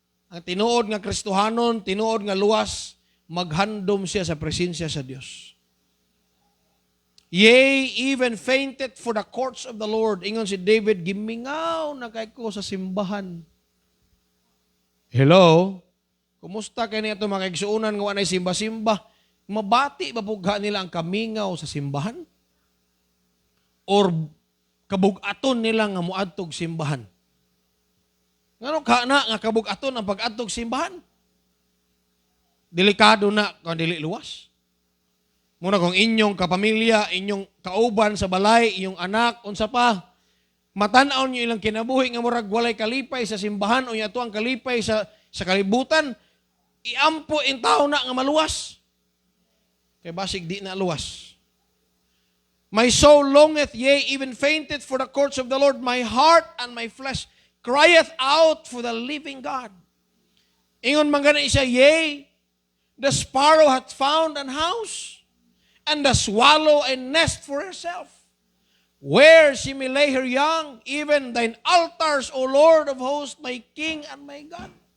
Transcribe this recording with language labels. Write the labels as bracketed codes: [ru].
[ceb] Ang tinuod nga Kristohanon, tinuod nga luwas, maghandom siya sa presensya sa Dios. [en] Yea, even fainted for the courts of the Lord. [ceb] Ingon si David, gimingaw na kay ko sa simbahan. Hello? Kumusta kay niya ito mga kaigsuunan nga wanay simba-simba? Mabati ba pugha nila ang kamingaw sa simbahan? Or kabugaton nila nga muadtog simbahan? Ngano ka na nga kabugaton ang pag-adtog simbahan? Delikado na kung dili luwas. Muna kung inyong kapamilya, inyong kauban sa balay, inyong anak, unsa pa, matanaw nyo ilang kinabuhi nga murag walay kalipay sa simbahan o yato ang kalipay sa kalibutan, iampo in tao na nga maluwas. Kaya basig di na luwas. [en] My soul longeth, yea, even fainted for the courts of the Lord. My heart and my flesh crieth out for the living God. [ceb] Ingon man gani siya, [en] yea, the sparrow hath found an house, and the swallow a nest for herself, where she may lay her young, even thine altars, O Lord of hosts, my King and my God.